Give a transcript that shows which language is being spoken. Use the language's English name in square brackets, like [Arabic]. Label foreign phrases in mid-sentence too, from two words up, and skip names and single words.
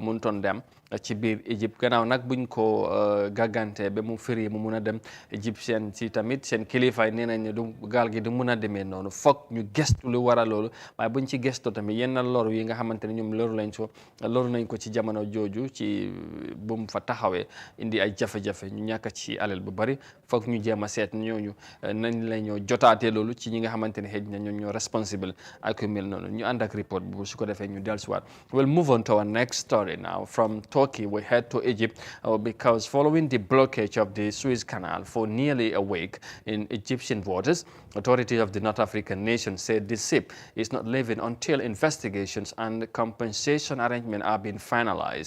[Wolof] mënutoon dem ci biir Égypte gannaaw nag buñ ko gàggante ba mu firi mu mun a dem Égypte si tamit seen kilifa yi nee nañ ne du gaal gi du mun a demee noonu foog ñu gestu lu war a loolu waaye buñ ci gestu tamit yenn loru yi nga xamante ne ñoom loru nañ ko ci jamono jooju ci bu mu fa taxawee indi ay jafe-jafe ñu ñàkk ci alal bu bari foog ñu jéem a seet ñooñu nañ la ñoo jotaatee loolu ci ñi nga xamante ne xëy na ñoom ñoo responsible ak yu mel noonu ñu ànd ak report bu su ko defee ñu dellusiwaat. [English] We'll move on to our next story now. From Turkey we head to Egypt because following the blockage of the Suez Canal for nearly a week in Egyptian waters, authorities of the North African nation said the ship is not leaving until investigations and compensation arrangements are being finalized.